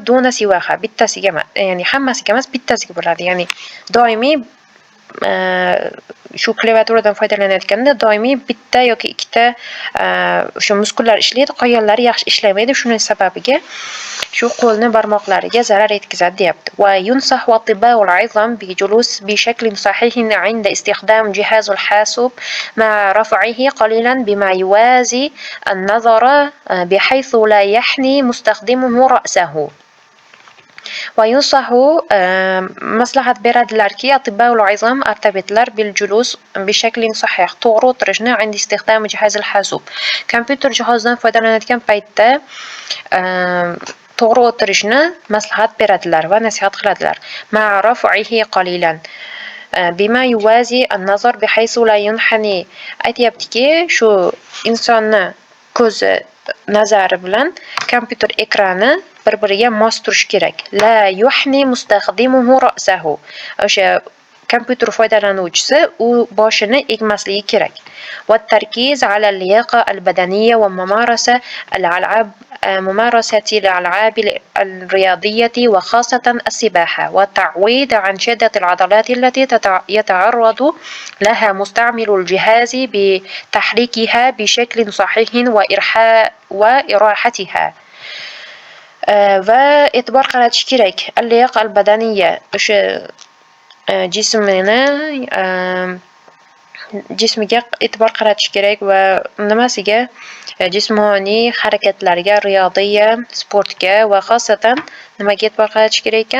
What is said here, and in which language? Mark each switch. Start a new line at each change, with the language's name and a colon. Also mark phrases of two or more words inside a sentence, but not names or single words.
Uzbek: Dona sivaha bittasiga emas, ya'ni hammasiga emas, bittasiga bo'ladi. Ya'ni doimiy shu klaviaturadan foydalanayotganda doimiy bitta yoki ikkita o'sha muskullar ishlaydi, qolganlari yaxshi ishlamaydi. Shuning sababiga shu qo'lni barmoqlariga zarar yetkazadi deyapti.
Arabic: وينصح الأطباء العظام بالجلوس بشكل صحيح عند استخدام جهاز الحاسوب مع رفعه قليلا بما يوازي النظر بحيث لا يحني مستخدمه رأسه. وينصح
Uzbek: maslahat beradilarki,
Arabic: الأطباء العظام
Uzbek: ortopedlar
Arabic: بالجلوس بشكل صحيح
Uzbek: to'g'ri o'tirishni
Arabic: عند استخدام جهاز الحاسوب.
Uzbek: Kompyuter jihozidan foydalanayotgan paytda to'g'ri o'tirishni maslahat beradilar va nasihat qiladilar.
Arabic: مع رفعه قليلا بما يوازي النظر بحيث لا ينحني.
Uzbek: Aytyaptiki, shu insonni ko'zi nazari bilan kompyuter ekrani bir-biriga mos turishi kerak.
Arabic: لا يحني مستخدمه رأسه.
Uzbek: O'sha kompyuter foydalanuvchisi u boshini egmasligi kerak.
Arabic: والتركيز على اللياقة البدنية وممارسة الألعاب ممارسة الألعاب الرياضية وخاصة السباحة والتعويض عن شدة العضلات التي يتعرض لها مستعمل الجهاز بتحريكها بشكل صحيح وإراحتها.
Uzbek: وإعتبار qaratish kerak.
Arabic: اللياقة البدنية
Uzbek: o'sha jismiga e'tibor qaratish kerak va nimasiga jismoniy harakatlarga, riyodiyya, sportga va xosatan nimaga e'tibor qaratish kerak ekan?